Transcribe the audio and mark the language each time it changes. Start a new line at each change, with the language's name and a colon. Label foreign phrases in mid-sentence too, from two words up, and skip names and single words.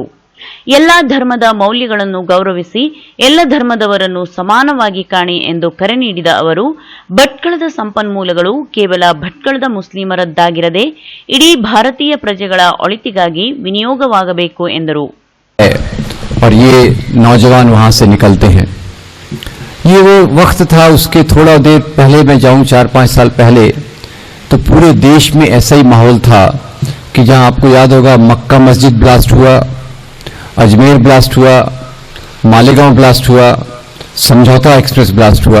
Kannada: ಎಲ್ಲ ಧರ್ಮದ ಮೌಲ್ಯಗಳನ್ನು ಗೌರವಿಸಿ ಎಲ್ಲ ಧರ್ಮದವರನ್ನು ಸಮಾನವಾಗಿ ಕಾಣಿ ಎಂದು ಕರೆ ನೀಡಿದ ಅವರು, ಭಟ್ಕಳದ ಸಂಪನ್ಮೂಲಗಳು ಕೇವಲ ಭಟ್ಕಳದ ಮುಸ್ಲಿಮರದ್ದಾಗಿರದೆ ಇಡೀ ಭಾರತೀಯ ಪ್ರಜೆಗಳ ಒಳಿತಿಗಾಗಿ ವಿನಿಯೋಗವಾಗಬೇಕು ಎಂದರು.
Hindi: और ये नौजवान वहां से निकलते हैं. ये वो वक्त था, उसके थोड़ा देर पहले मैं जाऊं 4-5 साल पहले, तो पूरे देश में ऐसा ही माहौल था कि जहां आपको याद होगा मक्का मस्जिद ब्लास्ट हुआ, अजमेर ब्लास्ट हुआ, मालेगांव ब्लास्ट हुआ, समझौता एक्सप्रेस ब्लास्ट हुआ.